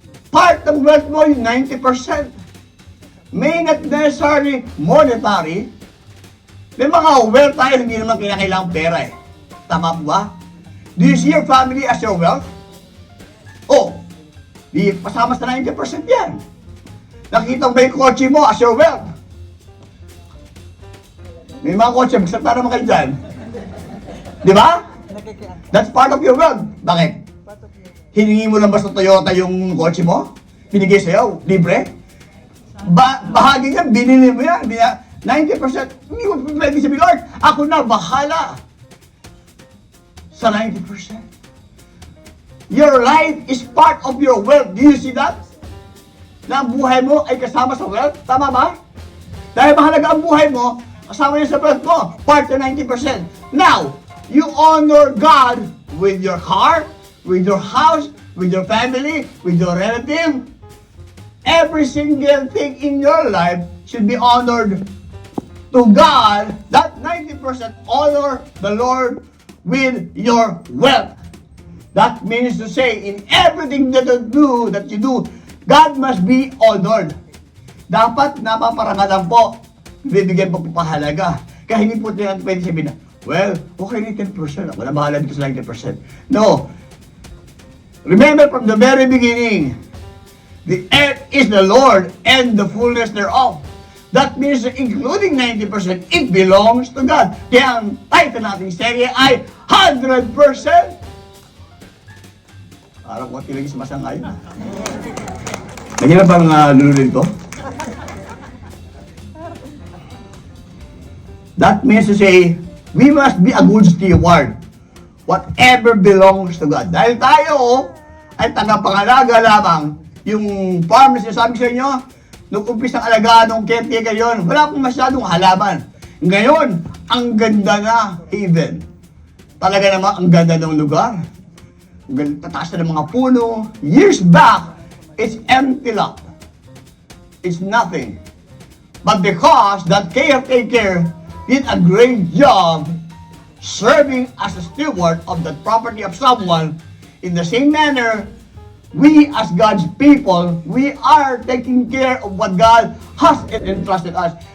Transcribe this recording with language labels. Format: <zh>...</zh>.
<tl>Part ng wealth mo yung 90%.</tl> <en>May not necessarily monetary.</en> <tl>May mga wealth tayo, hindi naman kinakailangang pera eh. Tama po ba?</tl> <en>Do you see your family as your wealth?</en> <tl>Di pasama sa 90% yan. Nakita mo ba yung kotse mo</tl> <en>as your wealth?</en> <tl>May mga kotse, magsalita naman kayo dyan. Di ba?</tl> <en>That's part of your wealth.</en> <tl>Bakit? Hiningi mo lang ba sa Toyota yung kotse mo? Binigay sa'yo? Libre? Bahagi niya, binili mo yan. 90%. Hindi mo pwede sabihin, Lord, ako na bahala sa 90%.</tl> <en>Your life is part of your wealth. Do you see that?</en> <tl>Na ang buhay mo ay kasama sa wealth? Tama ba? Dahil mahalaga ang buhay mo, kasama niya sa wealth mo, part ng 90%.</tl> <en>Now, you honor God with your car, with your house, with your family, with your relative. Every single thing in your life should be honored to God. That 90% honor the Lord with your wealth. That means to say, in everything that you do, God must be honored.</en> <tl>Dapat napaparangalan po, bibigyan po pahalaga. Kaya hindi po natin pwede sabihin na, well, okay na 10%, ako na bahala dito sa 90%. No.</tl> <en>Remember from the very beginning, the earth is the Lord and the fullness thereof. That means including 90%, it belongs to God.</en> <tl>Kaya ang title nating serye ay 100%. Parang kung tilagis masangayon. Nagyan na bang lululin ko?</tl> <en>That means to say, we must be a good steward. Whatever belongs to God.</en> <tl>Dahil tayo ay tagapangalaga lamang. Yung farmers, sabi sa inyo, nung umpisang alagaan ng caretaker yun, wala pong masyadong halaman. Ngayon, ang ganda na haven. Talaga naman, ang ganda ng lugar. Tataas na ng mga puno.</tl> <en>Years back, it's empty lot. It's nothing. But because that caretaker did a great job serving as a steward of the property of someone, in the same manner, we as God's people, we are taking care of what God has entrusted us.</en>